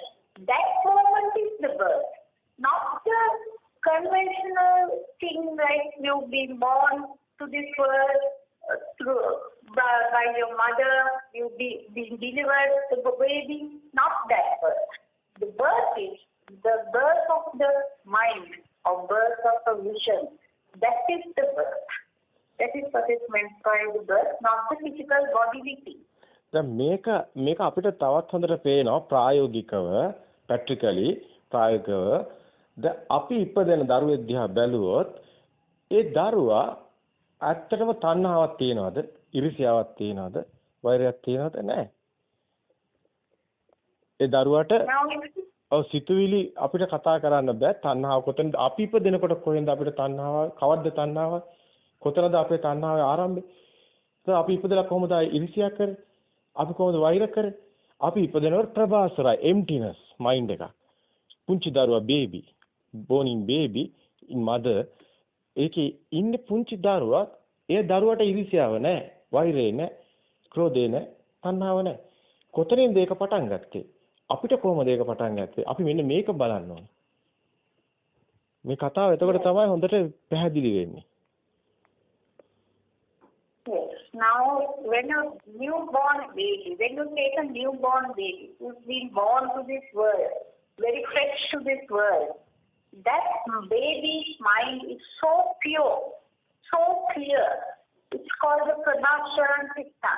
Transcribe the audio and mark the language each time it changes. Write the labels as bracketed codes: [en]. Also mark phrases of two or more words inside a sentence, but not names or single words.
[en] That moment is the birth. Not the conventional thing like you've been born to this world by your mother, you've been delivered the baby. Not that birth. The birth is the birth of the mind or birth of a vision. That is the birth. That is what is meant by the birth, not the physical bodily. [si] දැන් මේක අපිට තවත් හොඳට පේනවා ප්‍රායෝගිකව ප්‍රැක්ටිකලි ප්‍රායෝගිකව දැන් අපි ඉපදෙන දරුවෙක් දිහා බැලුවොත් ඒ දරුවා ඇත්තටම තණ්හාවක් තියනවද ඉරිසියාවක් තියනවද වෛරයක් තියනවද නැහැ ඒ දරුවාට ඔව් සිතුවිලි අපිට කතා කරන්න බෑ තණ්හාව කොතනද අපි ඉපදෙනකොට කොහෙන්ද අපිට තණ්හාව කවද්ද තණ්හාව කොතනද අපේ තණ්හාවේ ආරම්භය તો අපි ඉපදලා කොහොමද ඉරිසියා කරේ අපි කොහොමද වෛර කරේ අපි ඉපදෙනකොට ප්‍රභාසරයි emptiness mind එක පුංචි දරුවා [en] baby born in baby in mother [si] ඒකේ ඉන්නේ පුංචි දරුවා ඒ දරුවට ඉරිසියාව නැහැ වෛරය නැහැ ක්‍රෝධය නැහැ තණ්හාව නැහැ කොතනින්ද ඒක පටන් ගත්තේ අපිට කොහොමද ඒක පටන් ගත්තේ අපි මෙන්න මේක බලන්න ඕනේ මේ කතාව එතකොට තමයි හොඳට පැහැදිලි වෙන්නේ [en] Yes. Now, when a newborn baby, when you take a newborn baby who's been born to this world, very fresh to this world, that baby's mind is so pure, so clear. It's called the Pradasharan system.